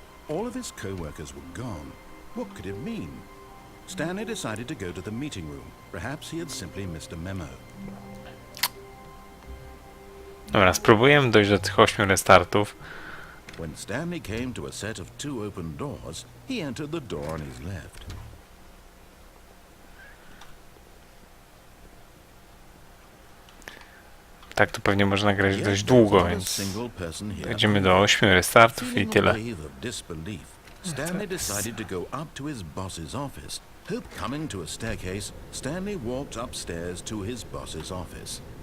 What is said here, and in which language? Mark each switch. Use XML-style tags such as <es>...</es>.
<en>All of his co-workers were gone. What could it mean? Stanley decided to go to the meeting room. Perhaps he had simply missed a memo.</en> <pl>Dobra, spróbujemy dojść do tych 8 restartów.</pl> <en>When Stanley came to a set of 2 open doors, he entered the door on his left.</en> <pl>Tak to pewnie można grać dość długo, więc dojdziemy do 8 restartów i tyle.</pl> <en>Stanley decided to go up to his boss's office. Hope coming to a staircase, Stanley walked upstairs to his boss's office.</en>